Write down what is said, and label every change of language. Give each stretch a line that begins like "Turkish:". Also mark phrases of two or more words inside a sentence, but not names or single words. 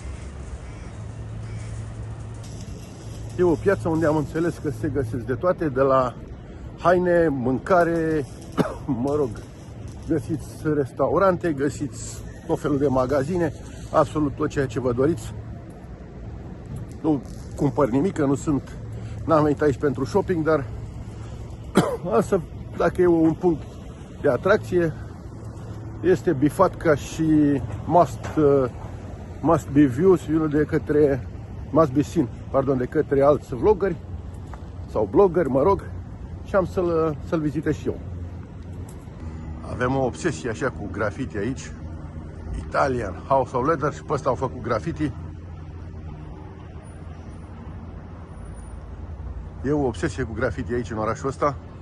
Romanian: E o piață unde am înțeles că se găsesc de toate, de la haine, mâncare, mă rog, găsiți restaurante, găsiți tot felul de magazine, absolut tot ceea ce vă doriți. Nu cumpăr nimic, că n-am venit aici pentru shopping, dar asta, dacă e un punct de atracție, este bifat ca și
English: must be views, must be seen,
Romanian: de către alți vloggeri sau bloggeri, mă rog, și am să-l vizitez și eu. Avem o obsesie așa cu graffiti aici. Italian House of Leather, și pe ăsta au făcut graffiti. E o obsesie cu graffiti aici în orașul ăsta.